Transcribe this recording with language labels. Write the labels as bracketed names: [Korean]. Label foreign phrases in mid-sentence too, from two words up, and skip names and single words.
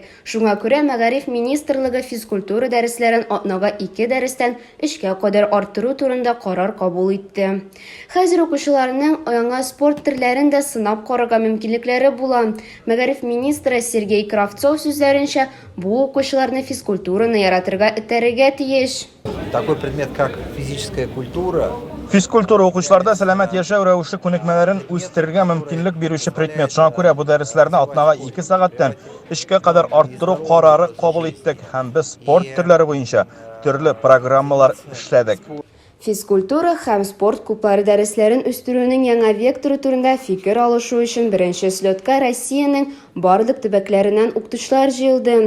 [Tatar] Шуңа күрә Мәгариф министрлыгы физкультура дәресләрен атнага 2 дәрестән 3-кә кадәр арттыру турында карар кабул итте. Хәзер укучыларның яңа спорт төрләрен дә сынап карарга мөмкинлекләре була. Мәгариф министры Сергей Кравцов сүзләренчә, бу укучыларны физкультураны яратырга этәрергә тиеш. [Russian] Такой предмет, как физическая культура. [Tatar] Физкультура укучыларда сәламәт яшәү рәвеше күнекмәләрен үстерергә мөмкинлек бирүче предмет. Шуңа күрә бу дәресләрне атнага 2 сәгатьтән 3-кә кадәр арттыру карары кабул иттек һәм без спорт төрләре буенча төрле программалар эшләдек. Физкультура һәм спорт клублары дәресләрен үстерүнең яңа векторы турында фикер алышу өчен беренче слетка Россиянең барлык төбәкләреннән укытучылар җыелды.